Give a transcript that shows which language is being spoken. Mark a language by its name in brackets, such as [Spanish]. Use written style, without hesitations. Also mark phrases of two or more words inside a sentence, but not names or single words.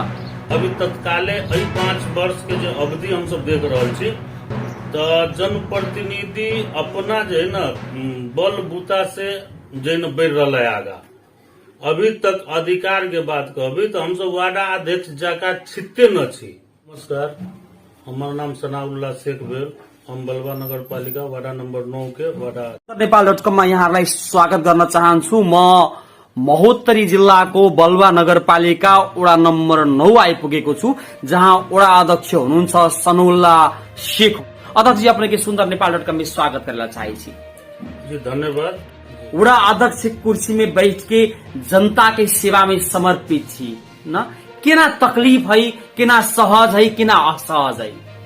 [Maithili] अभी तत्काले 5 वर्ष के जो अवधि हम सब देख रहे छी, तो जनप्रतिनिधि अपना जो है न बल बूता से जो है न बढ़ रहा है आगा। अभी तक अधिकार के बात कहबी तो हम सब वार्ड अध्यक्ष जाका छिते न छी। नमस्कार, हमार नाम सनाउल्लाह शेख भेल। हम बलवा नगर पालिका [English] ward number [Maithili] 9 के वार्ड [Nepali] नेपाल.com मा यहाँलाई स्वागत गर्न चाहन्छु। म महोत्तरी जिल्लाको बलवा नगरपालिका वडा नम्बर 9 आइपुगेको छु, जहाँ वडा अध्यक्ष हुनुहुन्छ सनाउल्लाह शेख। [Maithili] अध्यक्ष जी, अपने के सुंदर नेपाल.com में स्वागत करना चाहिए। जी धन्यवाद। वडा अध्यक्ष कुर्सी में बैठ के जनता के सेवा में समर्पित छी न, केना तकलीफ है, केना सहज है, केना असहज है?